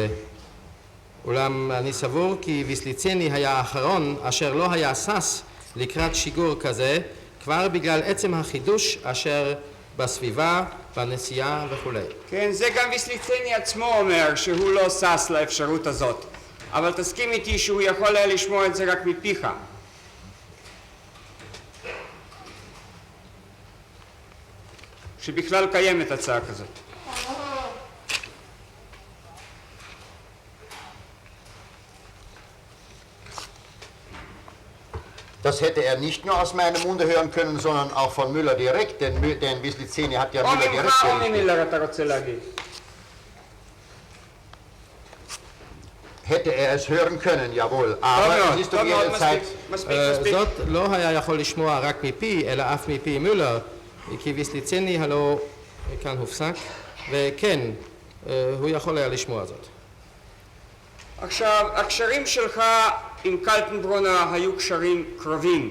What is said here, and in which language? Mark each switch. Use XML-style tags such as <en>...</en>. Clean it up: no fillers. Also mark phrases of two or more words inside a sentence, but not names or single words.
<he>אולם אני סבור כי ויסליצני היה האחרון אשר לא היה שש לקראת שיגור כזה, כבר בגלל עצם החידוש אשר בסביבה, בנסיעה וכולי. כן, זה גם ויסליצני עצמו אומר שהוא לא שש לאפשרות הזאת. אבל תסכים איתי שהוא יכול היה לשמוע את זה רק מפיך. שבכלל קיימת הצעה כזאת.</he> <de>Das hätte er nicht nur aus meinem Munde hören können, sondern auch von Müller direkt, denn Wislitzeni hat ja</de> <he>או</he> <de>Müller direkt</de> <he>ממך או</he> <de>berichtet.</de> <he>ממילר אתה רוצה להגיד.</he> <de>Hätte er es hören können, jawohl. Aber es ist</de> <he>טוב</he> <de>um</de> <he>מאוד,</he> <de>jede Zeit...</de> <he>מספיק. זאת לא היה יכול לשמוע רק מפי, אלא אף מפי מולר, כי ויסליצני הלא כאן הופסק, וכן, הוא יכול היה לשמוע זאת. עכשיו, הקשרים שלך עם קלטנברונר היו קשרים קרבים.</he>